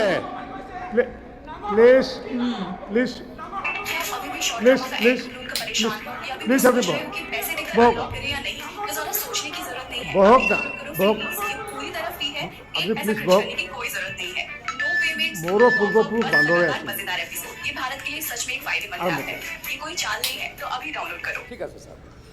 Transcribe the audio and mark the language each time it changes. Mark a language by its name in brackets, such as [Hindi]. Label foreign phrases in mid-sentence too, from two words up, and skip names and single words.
[Assamese] প্লিজ আপুনি বহক না আপনি প্লিজ বহক মোৰো পূৰ্বপুৰুষ বান্দৰে আছিল [Hindi] ये भारत के लिए सच में एक फायदेमंद ऐप है ये कोई चाल नहीं है तो अभी डाउनलोड करो [Assamese] ঠিক আছে ছাৰ